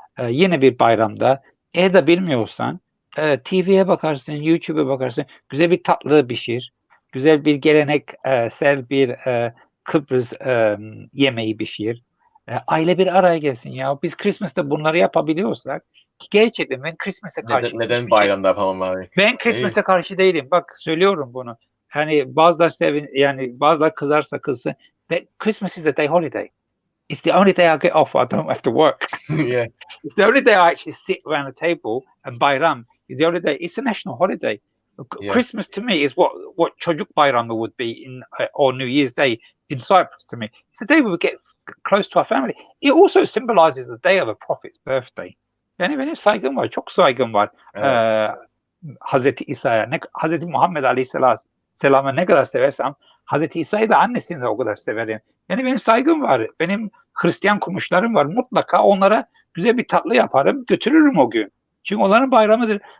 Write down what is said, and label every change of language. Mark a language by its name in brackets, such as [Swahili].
[Turkish] Yine bir bayramda eğer de bilmiyorsan TV'ye bakarsın, YouTube'a bakarsın, güzel bir tatlı pişir, güzel bir geleneksel bir Kıbrıs yemeği pişir. Aile bir araya gelsin ya. Biz Christmas'ta bunları yapabiliyorsak, ki gerçekten ben Christmas'a karşı neden bayramda yapamam abi? Ben Christmas'a karşı değilim. Bak söylüyorum bunu. Hani bazılar kızarsa kızsın. [English] Christmas is a day holiday. It's the only day I get off. I don't have to work. Yeah. It's the only day I actually sit around the table, and Bayram is the only day. It's a national holiday. Yeah. Christmas to me is what Çocuk Bayramı would be or New Year's Day in Cyprus to me. It's the day we would get close to our family. It also symbolizes the day of a prophet's birthday. [Turkish] Yani benim saygım var. Çok saygım var. Evet. Hazreti İsa'ya, Hazreti Muhammed Aleyhisselam'a ne kadar seversem Hazreti İsa'yı da annesini de o kadar severim. Yani benim saygım var. Benim Hristiyan komşularım var. Mutlaka onlara güzel bir tatlı yaparım. Götürürüm o gün. Çünkü onların bayramıdır.